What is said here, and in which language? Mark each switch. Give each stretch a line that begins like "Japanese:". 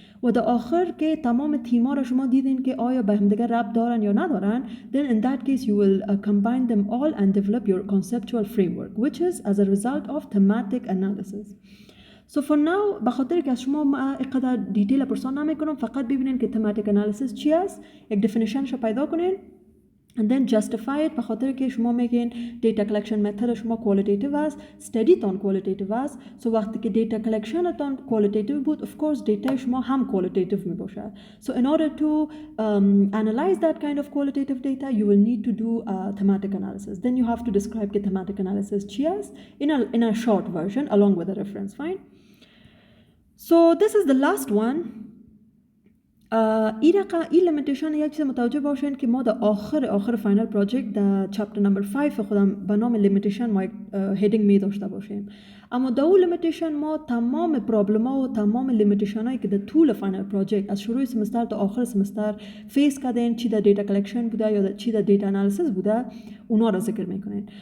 Persian: و در آخر که تمام تیم‌ها را شما دیدین که آیا به هم دیگر ربط دارن یا ندارن،
English: then in that case you will combine them all and develop your conceptual framework which is as a result of thematic analysis.
Persian: So for now به خاطر که از شما ما اینقدر دیتیل پرسان نمیکنم، فقط ببینین که thematic analysis چی است، یک definitionش پیدا کنین
English: and then justify it.
Persian: به خاطر که شما میگین data collection method شما qualitative است، study تان qualitative است. so وقتی که data collection تان qualitative بود of course data شما هم qualitative می باشه.
English: so in order to analyze that kind of qualitative data you will need to do a thematic analysis. then you have to describe the thematic analysis
Persian: چی است
English: in a short version along with a reference. Fine. So this is the last one.
Persian: این لیمیتیشن یک چیز متوجه باشین که ما در آخر فاینال پروژکت در چپتر نمبر 5 خودم به نام لیمیتیشن ما یک هیدینگ می داشته باشیم، اما در اون لیمیتیشن ما تمام پرابلم ها و تمام لیمیتیشن هایی که در طول فاینال پروژکت از شروع سمستر تا آخر سمستر فیس کردین، چی در دیتا کلکشن بوده یا چی در دیتا انالیسیس بوده، اونا را ذکر میکنین.